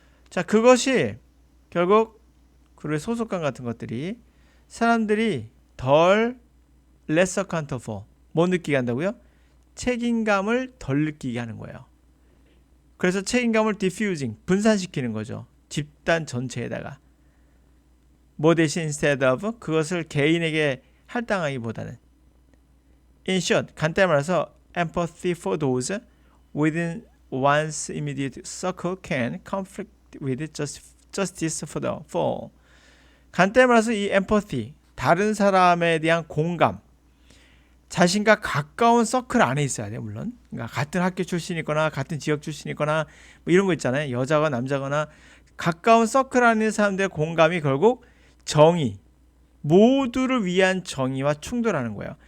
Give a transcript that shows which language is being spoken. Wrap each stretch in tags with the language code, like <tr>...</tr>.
<ko>자, 그것이 결국 그룹의 소속감 같은 것들이 사람들이 덜</ko> <en>less accountable,</en> <ko>뭐 느끼게 한다고요? 책임감을 덜 느끼게 하는 거예요. 그래서 책임감을 diffusing, 분산시키는 거죠. 집단 전체에다가. 뭐 대신</ko> <en>instead of,</en> <ko>그것을 개인에게 할당하기보다는.</ko> <en>In short,</en> <ko>간단히 말해서</ko> <en>empathy for those within one's immediate circle can conflict with justice for all.</en> <ko>간단히 말해서 이 empathy, 다른 사람에 대한 공감, 자신과 가까운 서클 안에 있어야 돼요. 물론 그러니까 같은 학교 출신이거나 같은 지역 출신이거나 뭐 이런 거 있잖아요. 여자가 남자거나 가까운 서클 안에 있는 사람들의 공감이 결국 정의, 모두를 위한 정의와 충돌하는 거예요.</ko>